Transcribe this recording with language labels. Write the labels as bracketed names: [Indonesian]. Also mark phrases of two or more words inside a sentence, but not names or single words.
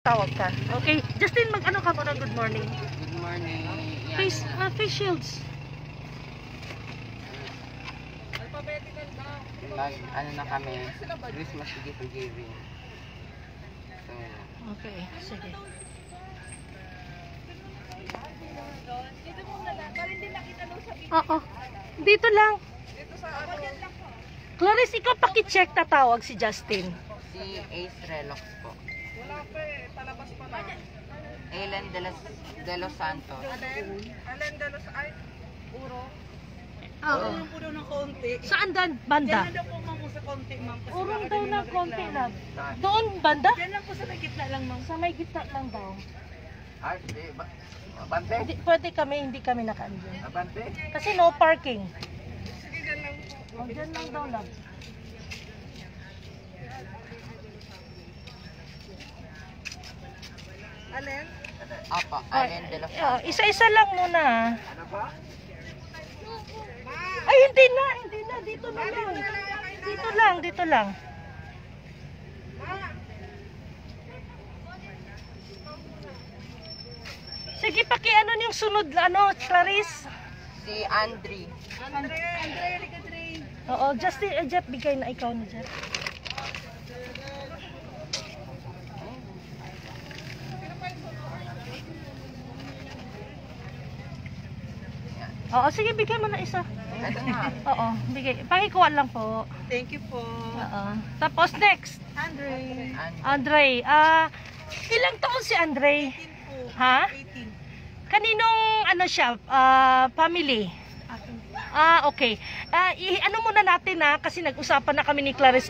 [Filipino] tawag ka. Okay, Justin, mag-ano ka muna, [English] good morning. Good morning. Face shields. [Filipino] Ano na kami, [English] Christmas gift giving. [Filipino] So, Okay, sige. Oo. Dito lang. Clarice, ikaw paki-check tatawag si Justin. si Ace Relox po. Wala pa eh, palabas pa lang. Ellen de los Santos. Alin dalos ay uro. Oo. Urong po daw ng konti. Saan banda? Diyan lang daw po ma'am sa konti ma'am. Kasi Urong baka daw din ng konti magreklamo. lang. Doon banda? Diyan lang po sa may gitna lang ma'am. Sa may gitna lang daw. Ay, abante? Pwede kami, hindi kami nakaandun. Abante? Kasi [English] no parking. [Filipino] Sige diyan lang po. O, dyan lang daw lang. Alin? Apa, Ellen de los Santos. Isa-isa lang muna. Ano ba? Ay, hindi na. Dito na lang. Dito lang. Sige, ano yung sunod, Clarice? Si Andre. Andre, halika Andre. Oo, Justin, Jeff, bigay na ikaw na, Jeff. Oo, sige, bigay mo na isa. Ito na. Oo, bigay. Pakikuha lang po. [English] Thank you [Filipino] po. Oo. Tapos next, Andre. Andre. Ilang taon si Andre? 18 po. Ha? 18. Kaninong siya, family? Okay. Ano muna natin kasi nag-usapan na kami ni Clarice.